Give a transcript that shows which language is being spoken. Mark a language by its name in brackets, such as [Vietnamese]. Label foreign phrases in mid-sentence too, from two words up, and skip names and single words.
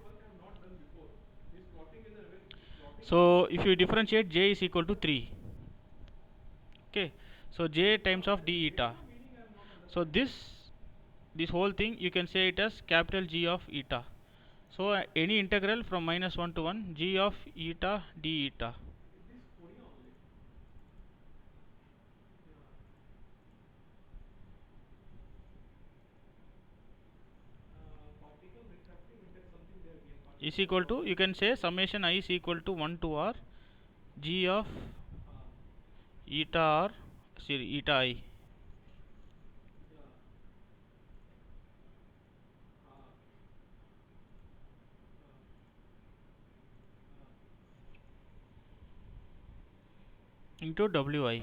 [English] So if you differentiate, j is equal to 3. Okay, so j times of d eta. So this whole thing you can say it as capital G of eta. So any integral from minus 1 to 1 g of eta d eta. Is equal to, you can say summation I is equal to 1 to r g of eta r, sorry, eta I into wi.